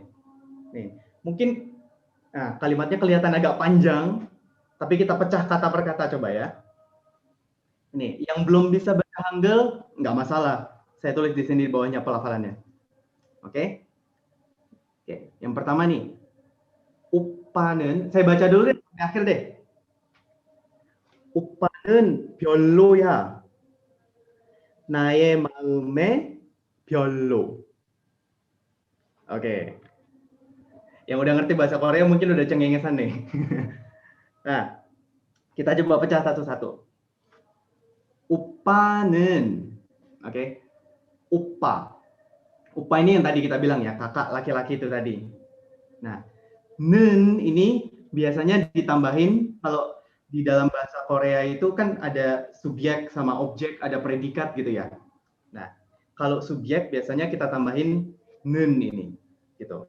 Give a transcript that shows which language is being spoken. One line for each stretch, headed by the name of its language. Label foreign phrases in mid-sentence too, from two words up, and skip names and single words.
Indonesian: Nih, mungkin kalimatnya kelihatan agak panjang, tapi kita pecah kata per kata coba ya. Nih, yang belum bisa baca Hangul nggak masalah. Saya tulis di sini di bawahnya pelafalannya. Oke? Oke, yang pertama nih. 오빠는 saya baca dulu deh sampai akhir deh.
Korean: 오빠는 별로야. 나의 마음에 별로.
Indonesian: Oke. Yang udah ngerti bahasa Korea mungkin udah cengengesan nih. Nah, kita coba pecah satu-satu.
Korean: 오빠는, oke. 오빠.
Indonesian: 오빠 ini yang tadi kita bilang ya, kakak laki-laki itu tadi. Nah, nen ini biasanya ditambahin kalau di dalam bahasa Korea itu kan ada subjek sama objek, ada predikat gitu ya. Nah, kalau subjek biasanya kita tambahin nen ini gitu.